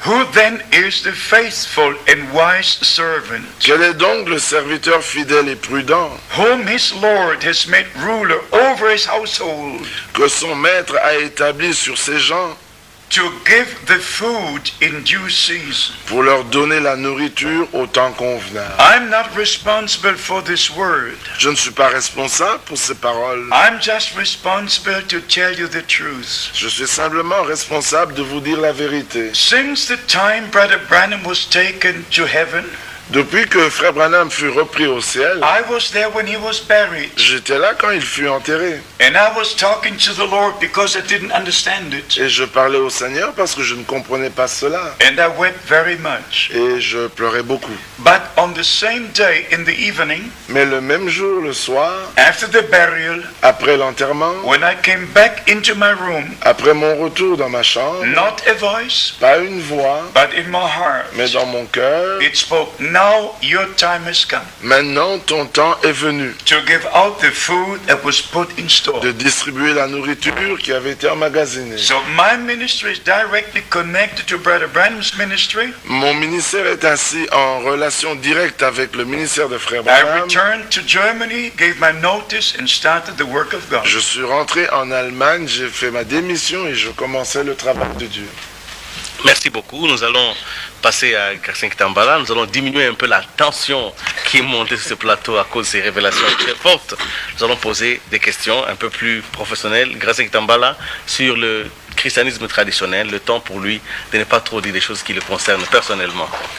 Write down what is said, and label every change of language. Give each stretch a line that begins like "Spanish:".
English: who then is the faithful and wise servant,
French: quel est donc le serviteur fidèle et prudent
English: whom his Lord has made ruler over his household,
French: que son maître a établi sur ses gens
English: to give the food in due season?
French: pour leur donner la nourriture au temps convenable.
English: I'm not responsible for this word.
French: Je ne suis pas responsable pour ces paroles.
English: I'm just responsible to tell you the truth.
French: Je suis simplement responsable de vous dire la vérité.
English: Since the time Brother Branham was taken to heaven,
French: Depuis que Frère Branham fut repris au ciel,
English: I was there when he was buried.
French: j'étais là quand il fut enterré.
English: And I was talking to the Lord because I didn't understand it.
French: Et je parlais au Seigneur parce que je ne comprenais pas cela.
English: And I wept very much.
French: Et je pleurais beaucoup.
English: But on the same day in the evening,
French: Mais le même jour, le soir,
English: after the burial,
French: après l'enterrement,
English: when I came back into my room,
French: après mon retour dans ma chambre,
English: not a voice,
French: pas une voix,
English: but in my heart,
French: mais dans mon cœur,
English: it spoke, now your time has come
French: maintenant ton temps est venu
English: to give out the food that was put in store.
French: de distribuer la nourriture qui avait été emmagasinée.
English: So my ministry is directly connected to Brother Branham's ministry.
French: Mon ministère est ainsi en relation directe avec le ministère de Frère
English: I
French: Branham.
English: returned to Germany, gave my notice, and started the work of God.
French: Je suis rentré en Allemagne, j'ai fait ma démission et je commençais le travail de Dieu. Merci beaucoup. Nous allons passer à Garcin Kitambala. Nous allons diminuer un peu la tension qui est montée sur ce plateau à cause de ces révélations très fortes. Nous allons poser des questions un peu plus professionnelles. Garcin Kitambala, sur le christianisme traditionnel, le temps pour lui de ne pas trop dire des choses qui le concernent personnellement.